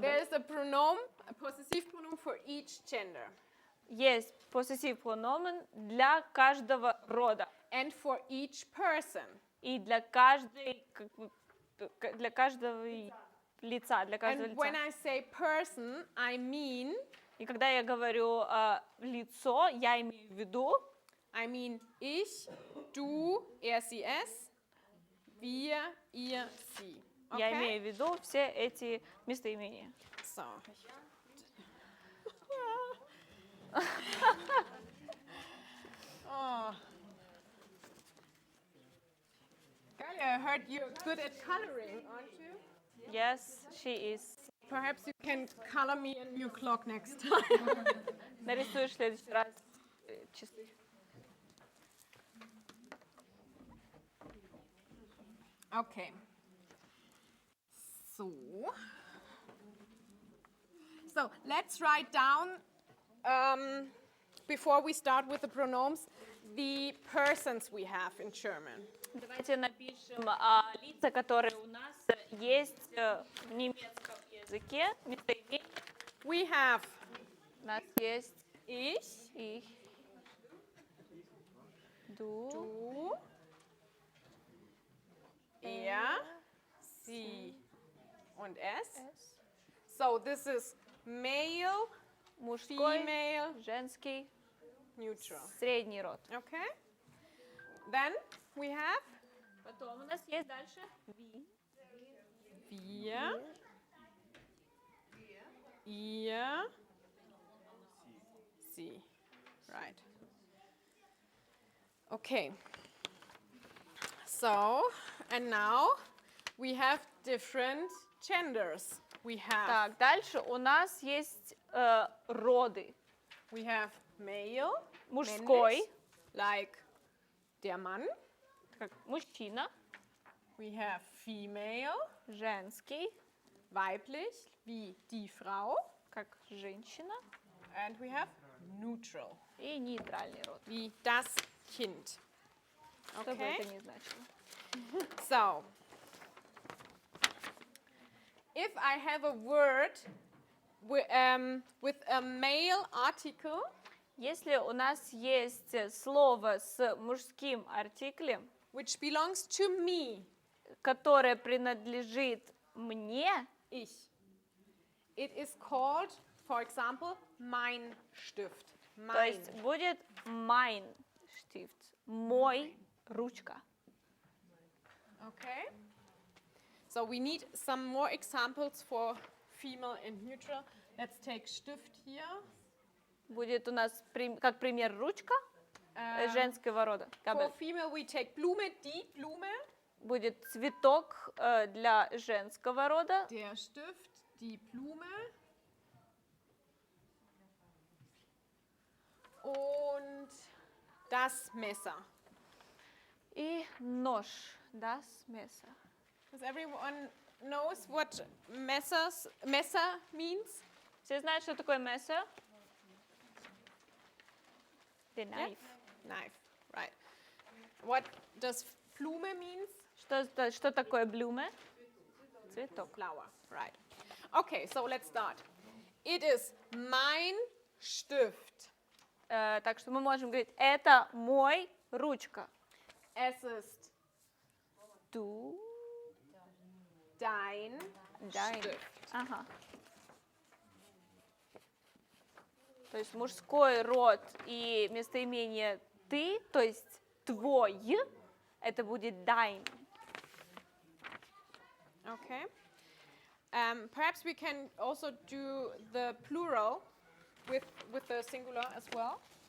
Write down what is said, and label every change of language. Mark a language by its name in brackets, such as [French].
[English] there's a pronoun, a possessive pronoun for each gender. [Russian] Есть possessive pronomen для каждого рода. [English] And for each person. [Russian] И для каждой, для каждого лица, для каждого [English] And when [Russian] лица. [English] I say person, I mean, [Russian] И когда я говорю лицо, я имею в виду [German] ich, du, er, sie, es, wir, ihr, sie. [Russian] я [English] Okay? [Russian] имею в виду все эти местоимения. [English] So. Oh. Galia, I heard you're good at coloring, aren't you? Yes, she is. Perhaps you can color me a new clock next time. [Russian] Нарисуешь в следующий раз часы. [English] Okay. So let's write down, before we start with the pronouns, the persons we have in German. [Russian] Давайте напишем лица, которые у нас есть в немецком языке. Местоимения. [English] We have [Russian] У нас есть [German] ich, du, du, er, sie und es. [English] So this is male, [Russian] мужской, [English] female, [Russian] женский, [English] neutral. [Russian] средний род. [English] Okay? Then we have [Russian] Потом у нас есть дальше [German] wir, ihr, sie. [English] Right. Okay. So, and now we have different genders. We have [Russian] Так, дальше у нас есть роды. [English] we have male, [Russian] Мужской, [German] männlich, [English] like [German] der Mann. [Russian] как мужчина, [English] We have female, [Russian] женский, [German] weiblich, wie die Frau. [Russian] как женщина, [English] And we have neutral, [Russian] и нейтральный род. [German] wie das Kind. [Russian] Что бы [English] Okay? [Russian] это ни значило. [English] So, if I have a word with a male article, [Russian] Если у нас есть слово с мужским артиклем, [English] which belongs to me, [Russian] которое принадлежит мне, [English] ich, it is called, for example, [German] mein Stift. [Russian] то [German] Mein. [Russian] есть будет [German] mein Stift, [Russian] мой ручка. [English] Okay. So we need some more examples for female and neutral. Let's take Stift here. [Russian] Будет у нас как пример ручка женского рода. [English] For female we take Blume, die Blume. [Russian] Будет цветок для женского рода, [German] Der Stift, die Blume. Und das Messer. [Russian] и нож, das Messer. [English] Does everyone knows what Messer means? [Russian] Все знают, что такое Messer? [English] The knife. Knife, right. What does Blume means? [Russian] Что такое Blume? Цветок. [English] Flower, right. Okay, so let's start. It is [German] mein Stift. [Russian] Так что мы можем говорить, это мой ручка. [German] Es ist Du, dein dein. Stift. [Russian] Ага. То есть мужской род и местоимение ты, то есть твой, это будет dein. [English] Okay. Perhaps we can also do the plural with the singular as well.